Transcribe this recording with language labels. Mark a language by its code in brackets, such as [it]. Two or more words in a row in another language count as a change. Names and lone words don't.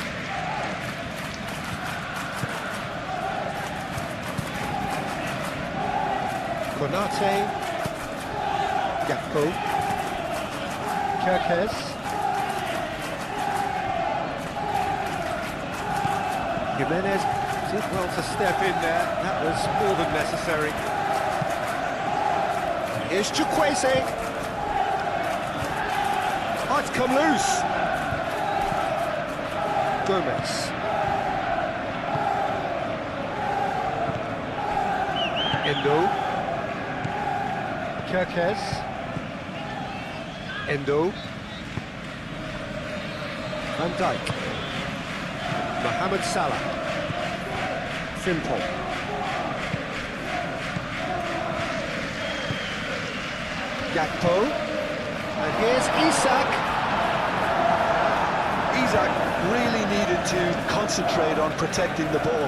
[en] Konate, Gakpo, Kerkez, Jimenez did well to step in there, that was more than necessary. Here's Chukwueze. Oh, it's come loose. Gomez. Endo. Kerkez. Endo. Van Dijk. Mohamed Salah. Simple. Gakpo. And here's Isak. Isak really needed to concentrate on protecting the ball.